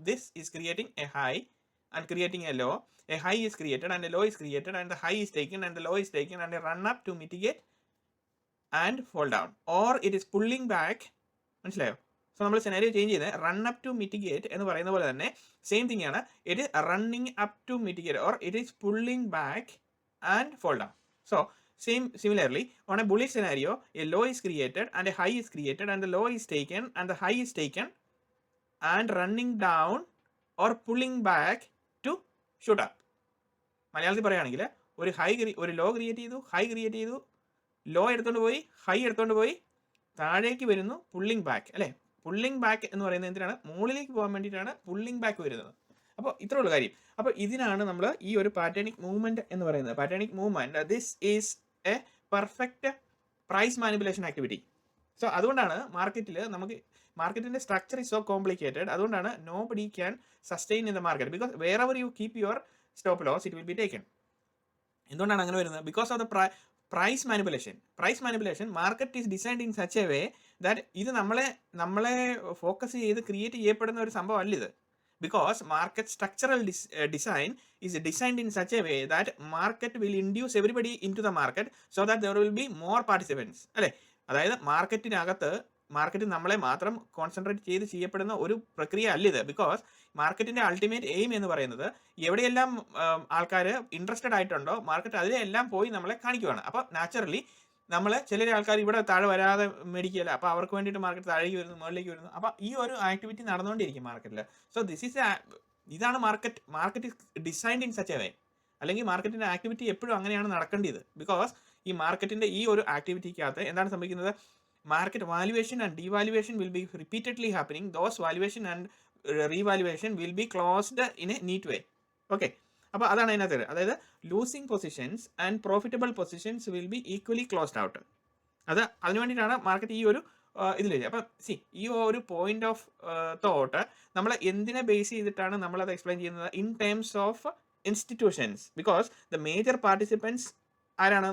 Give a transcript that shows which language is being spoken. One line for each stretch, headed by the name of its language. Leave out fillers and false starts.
English: This is creating a high and creating a low. A high is created and a low is created and the high is taken and the low is taken and a run up to mitigate and fall down, or it is pulling back. മനസ്സിലായോ?
Malayalam: So നമ്മൾ scenario change ചെയ്ത്
English: run up to mitigate
Malayalam: എന്ന് പറയുന്ന പോലെ തന്നെ same thing ആണ്.
English: It is running up to mitigate or it is pulling back and fall down. So similarly, on a bullish scenario, a low is created and a high is created and the low is taken and the high is taken and running down or pulling back to shoot up.
Malayalam: മലയാളത്തിൽ പറയുകയാണെങ്കിൽ ഒരു law create ചെയ്തു, high create ചെയ്തു, law എടുത്തുകൊണ്ട് പോയി, high എടുത്തുകൊണ്ട് പോയി, താഴേക്ക് വരുന്നു, പുള്ളിംഗ് ബാക്ക് അല്ലേ. പുള്ളിംഗ് ബാക്ക് എന്ന് പറയുന്നത് എന്തിനാണ്? മുകളിലേക്ക് പോകാൻ വേണ്ടിയിട്ടാണ് പുള്ളിംഗ് ബാക്ക് വരുന്നത്. അപ്പോൾ ഇത്രേ ഉള്ളൂ കാര്യം. അപ്പോൾ ഇതിനാണ് നമ്മൾ ഈ ഒരു പാറ്റേണിക് മൂവ്മെന്റ് എന്ന് പറയുന്നത്.
English: പാറ്റേണിക് movement, this is a perfect price manipulation activity. So
Malayalam: അതുകൊണ്ടാണ് മാർക്കറ്റിന്റെ
English: Structure is so complicated.
Malayalam: അതുകൊണ്ടാണ്
English: Nobody can sustain in the market, because wherever you keep your stop loss it will be taken.
Malayalam: എന്തുകൊണ്ടാണ് അങ്ങനെ വരുന്നത്?
English: Because of the price manipulation. Market is designed in such a way that
Malayalam: ഇത് നമ്മളെ focus ചെയ്ത് create ചെയ്യപ്പെടുന്ന ഒരു സംഭവം അല്ല ഇത്.
English: Because market structural design is designed in such a way that market will induce everybody into the market so that there will be more participants അല്ലേ.
Malayalam: അതായത് മാർക്കറ്റ് നമ്മളെ മാത്രം കോൺസെൻട്രേറ്റ് ചെയ്ത് ചെയ്യപ്പെടുന്ന ഒരു പ്രക്രിയ അല്ല ഇത്. ബിക്കോസ് മാർക്കറ്റിന്റെ അൾട്ടിമേറ്റ് എയിം എന്ന് പറയുന്നത് എവിടെയെല്ലാം ആൾക്കാർ ഇൻട്രസ്റ്റഡ് ആയിട്ടുണ്ടോ മാർക്കറ്റ് അതിലെല്ലാം പോയി നമ്മളെ കാണിക്കുവാണ്. അപ്പോൾ നാച്ചുറലി ചില ആൾക്കാർ ഇവിടെ താഴെ വരാതെ മേടിക്കുകയല്ല, അപ്പോൾ അവർക്ക് വേണ്ടിയിട്ട് മാർക്കറ്റ് താഴേക്ക് വരുന്നു, മുകളിലേക്ക് വരുന്നു. അപ്പോൾ ഈ ഒരു ആക്ടിവിറ്റി നടന്നുകൊണ്ടിരിക്കും മാർക്കറ്റിൽ. സോ ഇതാണ്
English: Market is designed in such a way.
Malayalam: അല്ലെങ്കിൽ മാർക്കറ്റിന്റെ ആക്ടിവിറ്റി എപ്പോഴും അങ്ങനെയാണ് നടക്കേണ്ടത്. ബിക്കോസ് ഈ മാർക്കറ്റിന്റെ ഈ ഒരു ആക്ടിവിറ്റിക്കകത്ത് എന്താണ് സംഭവിക്കുന്നത്?
English: market valuation and devaluation will be repeatedly happening. Those valuation and revaluation will be closed in a neat way. Okay,
Malayalam: അപ്പോൾ അതാണ് അതിനകത്ത്. അതായത്
English: Losing positions and profitable positions will be equally closed out.
Malayalam: അതിനു വേണ്ടിയിട്ടാണ് മാർക്കറ്റ് ഈ ഒരു ഇതിൽ. അപ്പം ഈ ഒരു പോയിന്റ് ഓഫ് തോട്ട് നമ്മൾ എന്തിനെ ബേസ് ചെയ്തിട്ടാണ് നമ്മളത് എക്സ്പ്ലെയിൻ ചെയ്യുന്നത്?
English: In terms of institutions. Because the major participants
Malayalam: ആരാണ്?